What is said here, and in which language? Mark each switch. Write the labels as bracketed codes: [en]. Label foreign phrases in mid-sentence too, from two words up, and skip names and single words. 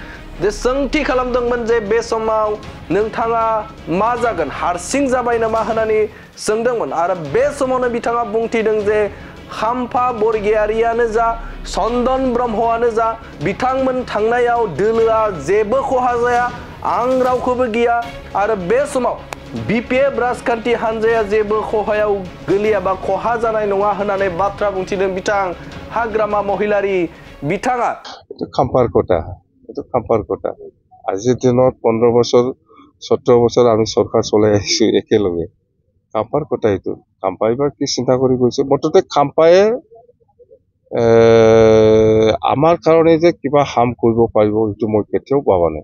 [brx] जे बे समाव नोंथाङा मा जागोन, हारसिं जाबाय नामा होननानै सोंदोंमोन आरो बे समावनो बिथाङा बुंथिदों जे खाम्फा बरगयारियानो जा चन्दन ब्रह्मआनो जा बिथांमोन थांनायाव दोलोआ जेबो खहा जाया, आं रावखौबो गिया आरो बे समाव बीपीएफ राजखान्थि हान्जाया जेबो खहायाव गोलैया बा खहा जानाय नङा होननानै बाथ्रा बुंथिदों बिथां हाग्रामा महिलारि बिथाङा। [as] খাম্পাৰ কথা আজিৰ দিনত 15 বছৰ 17 বছৰ আমি চৰকাৰ চলাই আহিছো একেলগে। খাম্পাৰ কথা এইটো, খাম্পাই বা কি চিন্তা কৰি গৈছে। মুঠতে খাম্পাই আমাৰ কাৰণে যে কিবা হাম কৰিব পাৰিব এইটো মই কেতিয়াও ভাবা নাই।